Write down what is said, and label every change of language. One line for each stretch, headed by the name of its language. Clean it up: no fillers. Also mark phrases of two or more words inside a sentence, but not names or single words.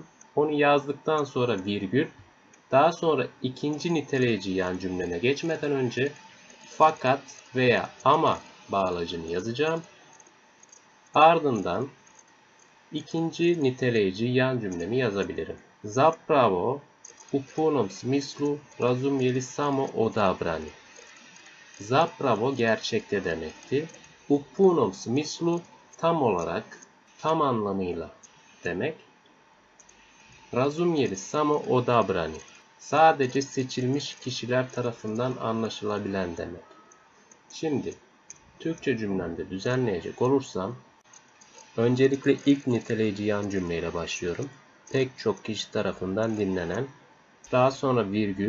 Turkish: Onu yazdıktan sonra virgül, daha sonra ikinci niteleyici yan cümleme geçmeden önce fakat veya ama bağlacını yazacağım. Ardından ikinci niteleyici yan cümlemi yazabilirim.
Serbian: Zapravo u punom smislu razumjeli samo odabrani.
Turkish: Zapravo gerçekte demekti.
Serbian: U punom smislu
Turkish: tam olarak, tam anlamıyla demek.
Serbian: Razumjeli samo odabrani.
Turkish: Sadece seçilmiş kişiler tarafından anlaşılabilen demek. Şimdi Türkçe cümlemde düzenleyecek olursam öncelikle ilk niteleyici yan cümleyle başlıyorum. pek çok kişi tarafından dinlenen. Daha sonra virgül.